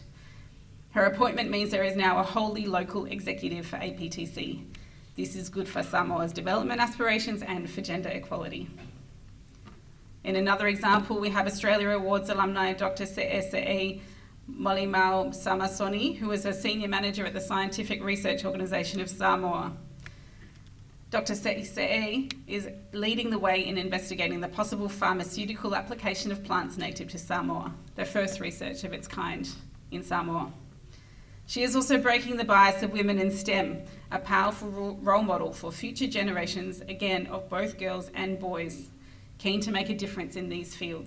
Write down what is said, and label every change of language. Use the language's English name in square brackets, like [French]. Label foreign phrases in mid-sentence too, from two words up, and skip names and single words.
[English] Her appointment means there is now a wholly local executive for APTC. This is good for Samoa's development aspirations and for gender equality. In another example, we have Australia Awards alumni Dr. Se'e Molimau Samasoni, who is a senior manager at the Scientific Research Organisation of Samoa. Dr. Se'e is leading the way in investigating the possible pharmaceutical application of plants native to Samoa, the first research of its kind in Samoa. She is also breaking the bias of women in STEM, a powerful role model for future generations, again, of both girls and boys, keen to make a difference in these fields.